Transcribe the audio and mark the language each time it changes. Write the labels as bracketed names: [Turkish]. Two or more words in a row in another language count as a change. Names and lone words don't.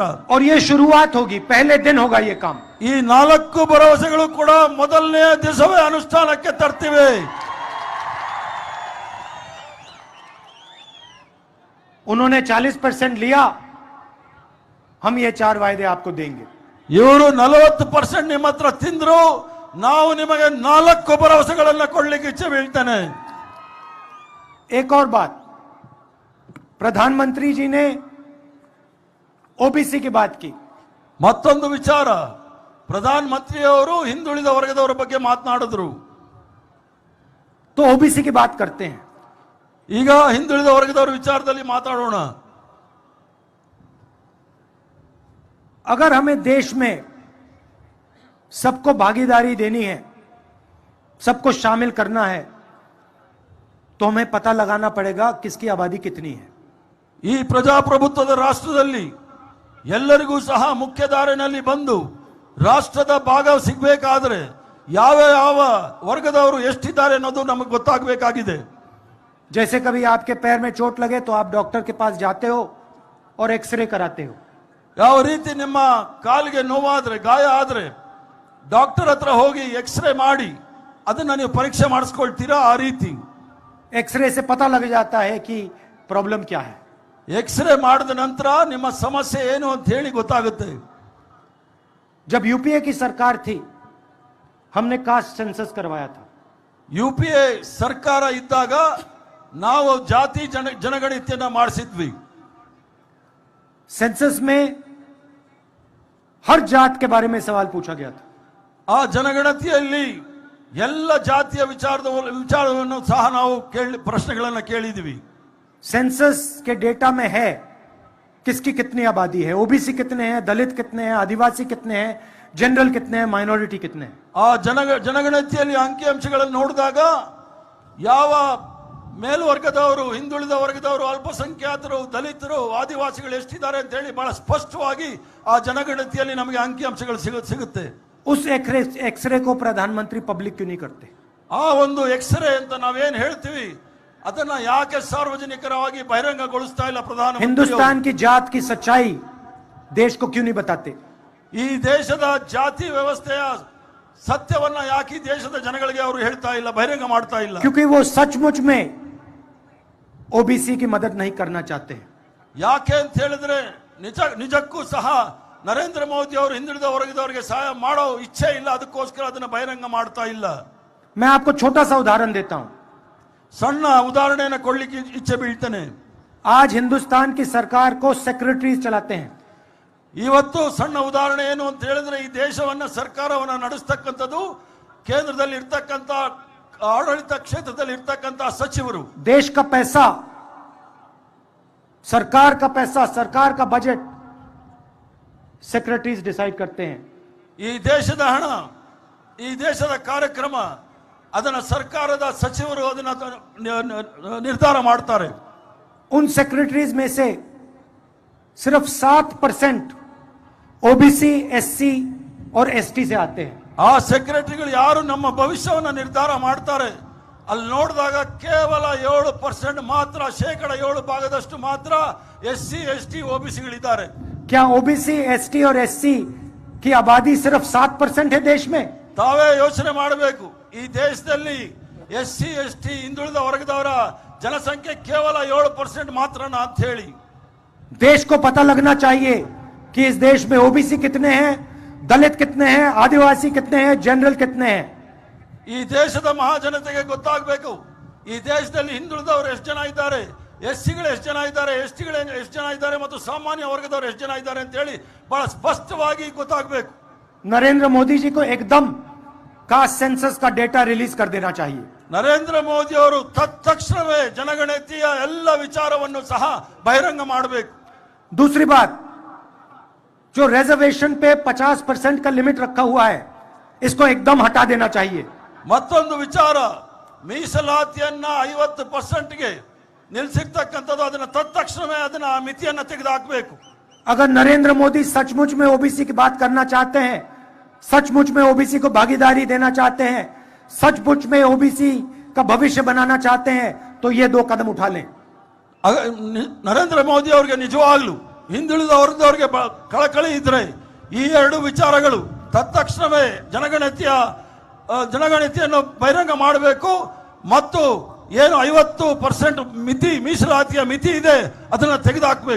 [Hindi] और ये शुरुआत होगी, पहले दिन होगा ये काम। [Kannada] ಈ 4 ಭರವಸೆಗಳು ಕೂಡ ಮೊದಲನೇ ದಿವಸವೇ ಅನುಷ್ಠಾನಕ್ಕೆ ತರ್ತಿವೆ. [Hindi] उन्होंने 40% लिया, हम ये 4 वायदे आपको देंगे। [Kannada] ಇವರು 40% ನಿಮ್ಮ ಹತ್ರ ತಿಂದ್ರು, ನಾವು ನಿಮಗೆ 4 ಭರವಸೆಗಳನ್ನ ಕೊಡ್ಲಿಕ್ಕೆ ಇಚ್ಛೆ ಬೀಳ್ತಾನೆ. [Hindi] एक और बात, प्रधानमंत्री जी ने ओबीसी की बात की। [Kannada] ಮತ್ತೊಂದು ವಿಚಾರ, ಪ್ರಧಾನ ಮಂತ್ರಿಯವರು ಹಿಂದುಳಿದ ವರ್ಗದವರ ಬಗ್ಗೆ ಮಾತನಾಡಿದ್ರು. [Hindi] तो ओबीसी की बात करते हैं। [Kannada] ಈಗ ಹಿಂದುಳಿದ ವರ್ಗದವರ ವಿಚಾರದಲ್ಲಿ ಮಾತಾಡೋಣ. [Hindi] अगर हमें देश में सबको भागीदारी देनी है, सबको शामिल करना है, तो हमें पता लगाना पड़ेगा किसकी आबादी कितनी है। [Kannada] ಈ ಪ್ರಜಾಪ್ರಭುತ್ವದ ರಾಷ್ಟ್ರದಲ್ಲಿ ಎಲ್ಲರಿಗೂ ಸಹ ಮುಖ್ಯಧಾರೆಯಲ್ಲಿ ಬಂದು ರಾಷ್ಟ್ರದ ಭಾಗ ಸಿಗಬೇಕಾದ್ರೆ ಯಾವ ಯಾವ ವರ್ಗದವರು ಎಷ್ಟಿದ್ದಾರೆ ಅನ್ನೋದು ನಮಗೆ ಗೊತ್ತಾಗಬೇಕಾಗಿದೆ. [Hindi] जैसे कभी आपके पैर में चोट लगे तो आप डॉक्टर के पास जाते हो और एक्सरे कराते हो। [Kannada] ಯಾವ ರೀತಿ ನಿಮ್ಮ ಕಾಲಿಗೆ ನೋವಾದ್ರೆ, ಗಾಯ ಆದ್ರೆ ಡಾಕ್ಟರ್ ಹತ್ರ ಹೋಗಿ ಎಕ್ಸ್ರೇ ಮಾಡಿ ಅದನ್ನ ನೀವು ಪರೀಕ್ಷೆ ಮಾಡಿಸ್ಕೊಳ್ತೀರಾ, ಆ ರೀತಿ [Hindi] एक्सरे से पता लग जाता है कि प्रॉब्लम क्या है। [Kannada] ಎಕ್ಸ್ರೇ ಮಾಡಿದ ನಂತರ ನಿಮ್ಮ ಸಮಸ್ಯೆ ಏನು ಅಂತ ಹೇಳಿ ಗೊತ್ತಾಗುತ್ತೆ. [Hindi] जब यूपीए की सरकार थी हमने [English] caste census [Hindi] करवाया था. [Kannada] ಯುಪಿಎ ಸರ್ಕಾರ ಇದ್ದಾಗ ನಾವು ಜಾತಿ ಜನಗಣತಿಯನ್ನ ಮಾಡಿಸಿದ್ವಿ. [Hindi] सेंसस में हर जात के बारे में सवाल पूछा गया था. [Kannada] ಆ ಜನಗಣತಿಯಲ್ಲಿ ಎಲ್ಲ ಜಾತಿಯ ವಿಚಾರವನ್ನು ಸಹ ನಾವು ಪ್ರಶ್ನೆಗಳನ್ನು ಕೇಳಿದ್ವಿ. [Hindi] सेंसस के डेटा में है किसकी कितनी आबादी है, ओबीसी कितने हैं, दलित कितने हैं, आदिवासी कितने हैं, जनरल कितने हैं, माइनॉरिटी कितने हैं. [Kannada] ಆ ಜನಗಣತಿಯಲ್ಲಿ ಅಂಕಿಅಂಶಗಳನ್ನು ನೋಡಿದಾಗ ಯಾವ ಮೇಲ್ವರ್ಗದವರು, ಹಿಂದುಳಿದ ವರ್ಗದವರು, ಅಲ್ಪಸಂಖ್ಯಾತರು, ದಲಿತರು, ಆದಿವಾಸಿಗಳು ಎಷ್ಟಿದ್ದಾರೆ ಅಂತ ಹೇಳಿ ಬಹಳ ಸ್ಪಷ್ಟವಾಗಿ ಆ ಜನಗಣತಿಯಲ್ಲಿ ನಮಗೆ ಅಂಕಿಅಂಶಗಳು ಸಿಗುತ್ತೆ. [Hindi] उस एक्सरे को प्रधानमंत्री पब्लिक क्यों नहीं करते? [Kannada] ಆ ಒಂದು ಎಕ್ಸ್ರೇ ಅಂತ ನಾವೇನ್ ಹೇಳ್ತೀವಿ ಅದನ್ನ ಯಾಕೆ ಸಾರ್ವಜನಿಕರವಾಗಿ ಬಹಿರಂಗಗೊಳಿಸ್ತಾ ಇಲ್ಲ ಪ್ರಧಾನಮಂತ್ರಿ? [Hindi] हिंदुस्तान की जात की सच्चाई देश को क्यों नहीं बताते? [Kannada] ಈ ದೇಶದ ಜಾತಿ ವ್ಯವಸ್ಥೆಯ ಸತ್ಯವನ್ನ ಯಾಕೆ ಈ ದೇಶದ ಜನಗಳಿಗೆ ಅವರು ಹೇಳ್ತಾ ಇಲ್ಲ, ಬಹಿರಂಗ ಮಾಡ್ತಾ ಇಲ್ಲ? [Hindi] क्योंकि वो सचमुच में ओबीसी की मदद नहीं करना चाहते. [Kannada] ಯಾಕೆ ಅಂತ ಹೇಳಿದ್ರೆ ನಿಜಕ್ಕೂ ಸಹ ನರೇಂದ್ರ ಮೋದಿ ಅವರು ಹಿಂದುಳಿದ ವರ್ಗದವರಿಗೆ ಸಹಾಯ ಮಾಡೋ ಇಚ್ಛೆ ಇಲ್ಲ, ಅದಕ್ಕೋಸ್ಕರ ಅದನ್ನ ಬಹಿರಂಗ ಮಾಡ್ತಾ ಇಲ್ಲ. [Hindi] मैं आपको छोटा सा उदाहरण देता हूं. [Kannada] ಸಣ್ಣ ಉದಾಹರಣೆಯನ್ನು ಕೊಡ್ಲಿಕ್ಕೆ ಇಚ್ಛೆ ಬೀಳ್ತೇನೆ. [Hindi] आज हिंदुस्तान की सरकार को सेक्रेटरीज चलाते हैं. [Kannada] ಇವತ್ತು ಸಣ್ಣ ಉದಾಹರಣೆ ಏನು ಅಂತ ಹೇಳಿದ್ರೆ ಈ ದೇಶವನ್ನ ಸರ್ಕಾರವನ್ನ ನಡೆಸ್ತಕ್ಕಂಥದ್ದು ಕೇಂದ್ರದಲ್ಲಿ ಇರ್ತಕ್ಕಂಥ ಆಡಳಿತ ಕ್ಷೇತ್ರದಲ್ಲಿ ಇರ್ತಕ್ಕಂಥ ಸಚಿವರು. [Hindi] देश का पैसा, सरकार का पैसा, सरकार का बजट [English] secretaries decide [Hindi] करते हैं. [Kannada] ಈ ದೇಶದ ಹಣ, ಈ ದೇಶದ ಕಾರ್ಯಕ್ರಮ ಅದನ್ನ ಸರ್ಕಾರದ ಸಚಿವರು ಅದನ್ನ ನಿರ್ಧಾರ ಮಾಡ್ತಾರೆ. [Hindi] उन सेक्रेटरीज में से सिर्फ 7% ओबीसी, एससी और एसटी से आते हैं. [Kannada] ಆ ಸೆಕ್ರೆಟರಿಗಳು ಯಾರು ನಮ್ಮ ಭವಿಷ್ಯವನ್ನ ನಿರ್ಧಾರ ಮಾಡ್ತಾರೆ ಅಲ್ಲಿ ನೋಡಿದಾಗ ಕೇವಲ 7% ಮಾತ್ರ, 7% ಮಾತ್ರ ಎಸ್ಸಿ, ಎಸ್ಟಿ, ಓಬಿಸಿಗಳಿದ್ದಾರೆ. [Hindi] क्या ओबीसी, एसटी और एससी की आबादी सिर्फ 7% है देश में? [Kannada] ತಾವೇ ಯೋಚನೆ ಮಾಡಬೇಕು. ಈ ದೇಶದಲ್ಲಿ ಎಸ್ಸಿ, ಎಸ್ಟಿ, ಹಿಂದುಳಿದ ವರ್ಗದವರ ಜನಸಂಖ್ಯೆ ಕೇವಲ 7% ಮಾತ್ರನ ಅಂತ ಹೇಳಿ. [Hindi] देश को पता लगना चाहिए कि इस देश में ओबीसी कितने हैं, दलित कितने हैं, आदिवासी कितने हैं, जनरल कितने हैं. [Kannada] ಈ ದೇಶದ ಮಹಾಜನತೆಗೆ ಗೊತ್ತಾಗಬೇಕು ಈ ದೇಶದಲ್ಲಿ ಹಿಂದುಳಿದವರು ಎಷ್ಟು ಜನ ಇದ್ದಾರೆ, ಎಸ್ಸಿಗಳು ಎಷ್ಟು ಜನ ಇದ್ದಾರೆ, ಎಸ್ಟಿಗಳು ಎಷ್ಟು ಜನ ಇದ್ದಾರೆ ಮತ್ತು ಸಾಮಾನ್ಯ ವರ್ಗದವರು ಎಷ್ಟು ಜನ ಇದ್ದಾರೆ ಅಂತ ಹೇಳಿ ಬಹಳ ಸ್ಪಷ್ಟವಾಗಿ ಗೊತ್ತಾಗಬೇಕು. [Hindi] नरेंद्र मोदी जी को एकदम [English] caste census [Hindi] का [English] data release [Hindi] कर देना चाहिए. [Kannada] ನರೇಂದ್ರ ಮೋದಿ ಅವರು ತಕ್ಷಣವೇ ಜನಗಣತಿಯ ಎಲ್ಲ ವಿಚಾರವನ್ನು ಸಹ ಬಹಿರಂಗ ಮಾಡಬೇಕು. [Hindi] दूसरी बात, जो रिजर्वेशन पे 50% का लिमिट रखा हुआ है इसको एकदम हटा देना चाहिए. [Kannada] ಮತ್ತೊಂದು ವಿಚಾರ, ಮೀಸಲಾತಿಯನ್ನ 50%ಗೆ ನಿಲ್ಲಿಸಿರ್ತಕ್ಕಂಥದ್ದು ಅದನ್ನ ತಕ್ಷಣವೇ ಅದನ್ನ ಮಿತಿಯನ್ನ ತೆಗೆದುಹಾಕಬೇಕು. [Hindi] अगर नरेंद्र मोदी सचमुच में ओबीसी की बात करना चाहते हैं, सचमुच में ओबीसी को भागीदारी देना चाहते हैं, सचमुच में ओबीसी का भविष्य बनाना चाहते हैं तो ये 2 कदम उठा लें. [Kannada] ನರೇಂದ್ರ ಮೋದಿ ಅವರಿಗೆ ನಿಜವಾಗ್ಲೂ ಹಿಂದುಳಿದ ವರ್ಗದವರಿಗೆ ಕಳಕಳಿ ಇದ್ರೆ ಈ 2 ವಿಚಾರಗಳು ತಕ್ಷಣವೇ ಜನಗಣತಿಯನ್ನು ಬಹಿರಂಗ ಮಾಡಬೇಕು ಮತ್ತು ಏನು 50% ಮಿತಿ, ಮೀಸಲಾತಿಯ ಮಿತಿ ಇದೆ ಅದನ್ನ ತೆಗೆದುಹಾಕಬೇಕು.